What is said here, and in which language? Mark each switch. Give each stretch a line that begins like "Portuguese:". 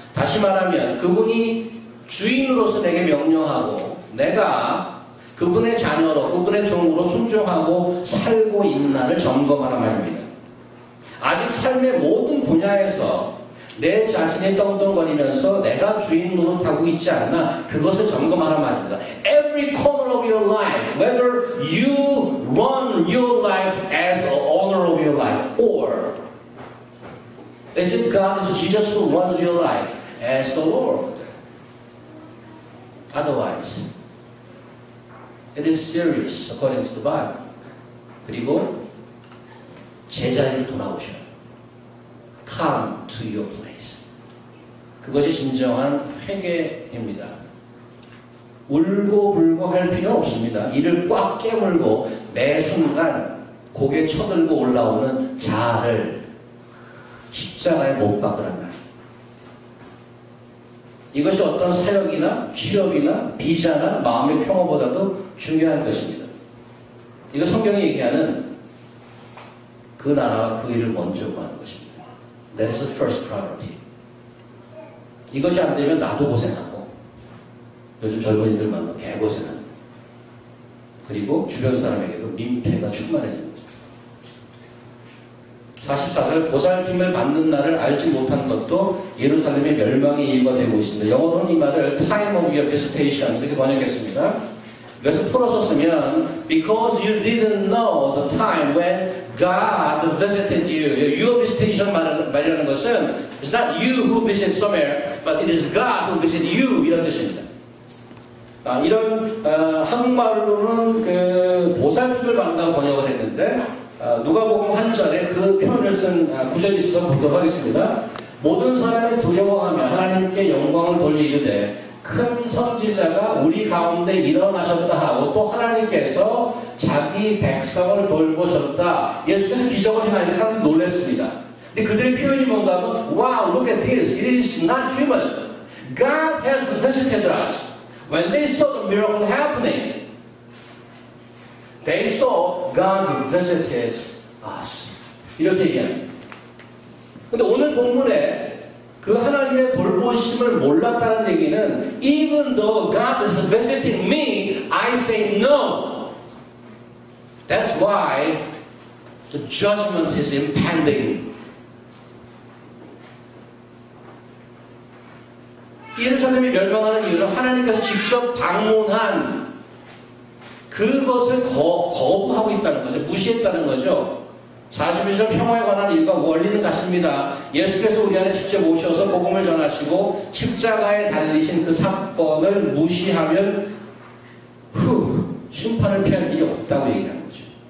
Korean: 다시 말하면 그분이 주인으로서 내게 명령하고 내가 그분의 자녀로 그분의 종으로 순종하고 살고 있나를 점검하라 말입니다. 아직 삶의 모든 분야에서 내 자신이 떵떵거리면서 내가 주인 노릇하고 있지 않나 그것을 점검하라 말입니다.
English: Every corner of your life, whether you run your life as the owner of your life or is it God, is it Jesus who runs your life as the Lord? Otherwise, it is serious according to the Bible.
Korean: 그리고 제자리로 돌아오셔요.
English: Come to your place.
Korean: 그것이 진정한 회개입니다. 울고불고 할 필요 없습니다. 이를 꽉 깨물고 매 순간 고개 쳐들고 올라오는 자아를 십자가에 못 박으란 말이에요. 이것이 어떤 사역이나 취업이나 비자나 마음의 평화보다도 중요한 것입니다. 이거 성경이 얘기하는 그 나라와 그 일을 먼저 구하는 것입니다.
English: That is the first priority.
Korean: 이것이 안 되면 나도 고생하고 요즘 젊은이들 만나 개고생합니다. 그리고 주변 사람에게도 민폐가 충만해지는 거죠. 44절 보살핌을 받는 날을 알지 못한 것도 예루살렘의 멸망의 이유가 되고 있습니다. 영어로는 이 말을
English: time of your visitation
Korean: 이렇게 번역했습니다. 그래서 풀어서 쓰면
English: because you didn't know the time when God visited you. Your visitation
Korean: 말이라는 것은
English: it's not you who visit somewhere, but it is God who visit you
Korean: 이런 뜻입니다. 이런 한국말로는 그 보살핌을 받는다고 번역을 했는데 누가복음 한 절에 그 표현을 쓴 구절이 있어서 보도록 하겠습니다. 모든 사람이 두려워하며 하나님께 영광을 돌리되 큰 선지자가 우리 가운데 일어나셨다 하고 또 하나님께서 자기 백성을 돌보셨다. 예수께서 기적을 행하니까 사람들이 놀랐습니다. 근데 그들의 표현이 뭔가 하면
English: Wow, look at this. It is not human. God has visited us. When they saw the miracle happening, they saw God visited us.
Korean: 이렇게 얘기합니다. 근데 오늘 본문에 그 하나님의 돌보심을 몰랐다는 얘기는
English: even though God is visiting me, I say no. That's why the judgment is impending.
Korean: 예루살렘이 멸망하는 이유는 하나님께서 직접 방문한 그것을 거부하고 있다는 거죠. 무시했다는 거죠. 42절 평화에 관한 일과 원리는 같습니다. 예수께서 우리 안에 직접 오셔서 복음을 전하시고 십자가에 달리신 그 사건을 무시하면 심판을 피할 길이 없다고 얘기하는 거죠.